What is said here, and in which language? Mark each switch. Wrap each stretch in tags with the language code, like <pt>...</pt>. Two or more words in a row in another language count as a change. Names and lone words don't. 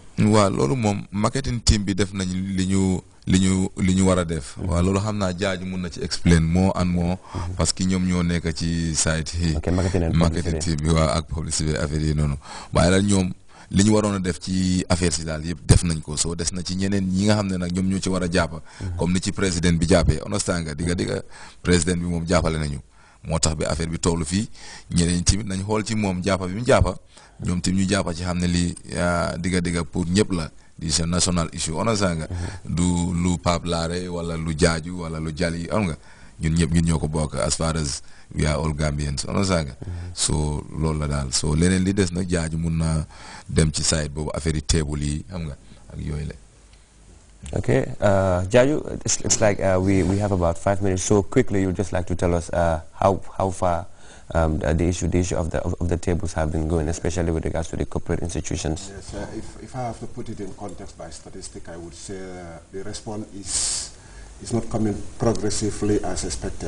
<wo>waaw loolu moom</wo> <en>marketing team</en> <wo>bi def nañ li ñu war a def. waaw loolu xam naa jaaju mun na ci</wo> <en>explain more and more.</en> <fr>parce que</fr> <wo>ñoom ñoo nekk ci site yi. ok</wo> <en>marketing team</en> <wo>bi waaw ak publicité affaire yi noonu waaye daal ñoom li ñu waroon a def ci affaire si daal yëpp def nañ ko soo des na ci ñeneen ñi nga xam ne nag ñoom ñoo ci war a jàpp. comme ni ci président bi jàppee understand nga digga président bi moom jàppale nañu moo tax bi affaire bi tollu fii ñeneen tamit nañ xool ci moom jàppa bi mu jàppa ñoom tamit ñu jàppa ci xam ne lii digga pour ñëpp la di sa</wo> <en>national issue</en> <wo>understand nga du lu Pape Laare wala lu Jaaju wala lu Jali am nga ñun ñëpp ñun ñoo ko bokk</wo> <en>as far as we are all Gambians</en> <wo>understand nga so loolu la daal so leneen li des nag Jaaju mun na dem ci site boobu affaire yi table yi xam nga ak yooyu la.</wo> <en>Okay, Jaju, it's like we have about 5 minutes. So quickly, you'd just like to tell us how far the issue of the tables have been going, especially with regards to the corporate institutions. Yes, if I have to put it in context by statistic, I would say the response is not coming progressively as expected.</en>